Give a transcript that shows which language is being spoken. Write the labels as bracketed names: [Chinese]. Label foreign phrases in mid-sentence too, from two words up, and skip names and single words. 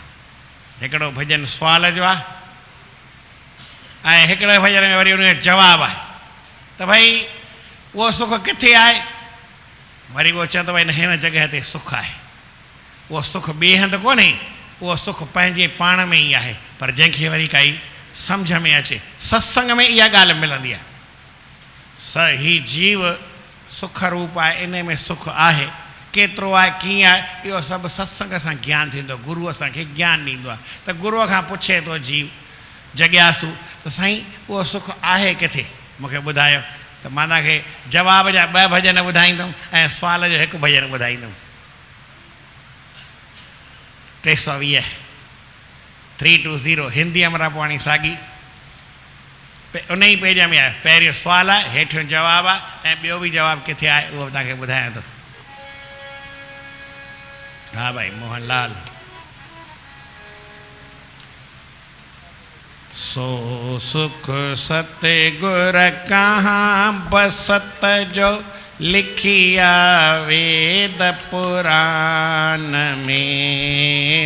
[Sindhi] हिकिड़ो भॼन सुवाल जो आहे ऐं हिकिड़े भॼन में वरी उनजो जवाबु आहे त भई उहो सुख किथे आहे। वरी उहो चवंदो भई हिन जॻह ते सुख आहे। उहो सुख ॿिए हंधि कोन्हे, उहो सुख पंहिंजे पाण में ई आहे, पर जंहिंखे वरी काई सम्झ में अचे। सत्संग में इहा ॻाल्हि मिलंदी आहे। ही जीव सुख रूप आहे, इन में सुख आहे। केतिरो आहे, कीअं आहे, इहो सभु सत्संग सां ज्ञान थींदो। गुरू असांखे ज्ञान ॾींदो आहे। त गुरूअ खां पुछे थो जीव जॻियासू त साईं उहो सुख आहे किथे, मूंखे ॿुधायो। त मां तव्हांखे जवाब जा 2 भॼन ॿुधाईंदुमि ऐं सुवाल जो 1 भॼन ॿुधाईंदुमि। 320 320 हिंदी अमरापाणी साॻी उन ई पेज में आहे। पहिरियों सुवालु आहे, हेठियों जवाबु आहे ऐं ॿियो बि जवाबु किथे आहे उहो तव्हांखे ॿुधायां थो। हा भाई मोहनलाल। सो सुख सतगुर कहाँ बसत जो लिखिया वेद पुराण में।